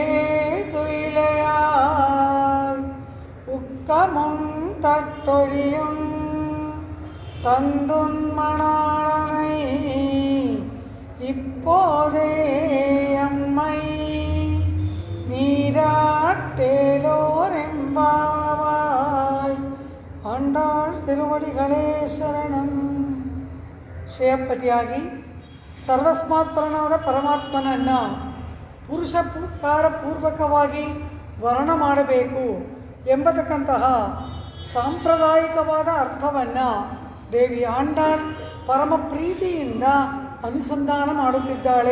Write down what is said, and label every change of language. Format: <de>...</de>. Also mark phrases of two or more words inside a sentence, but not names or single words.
<ta>துயிலையாய் உக்கமும் தட்டொழியும் தந்துன்மணாளனை இப்போதே அம்மை நீராட்டேலோரெம்பாவாய். ஆண்டாள் திருவடிகளே சரணம்.</ta> <kn>ಶ್ರೇಯಪತಿಯಾಗಿ ಸರ್ವಸ್ಮಾತ್ಪರನಾದ ಪರಮಾತ್ಮನನ್ನು ಪುರುಷಕಾರ ಪೂರ್ವಕವಾಗಿ ವರ್ಣ ಮಾಡಬೇಕು ಎಂಬತಕ್ಕಂತಹ ಸಾಂಪ್ರದಾಯಿಕವಾದ ಅರ್ಥವನ್ನು ದೇವಿ ಆಂಡಾಳ್ ಪರಮ ಪ್ರೀತಿಯಿಂದ ಅನುಸಂಧಾನ ಮಾಡುತ್ತಿದ್ದಾಳೆ.</kn>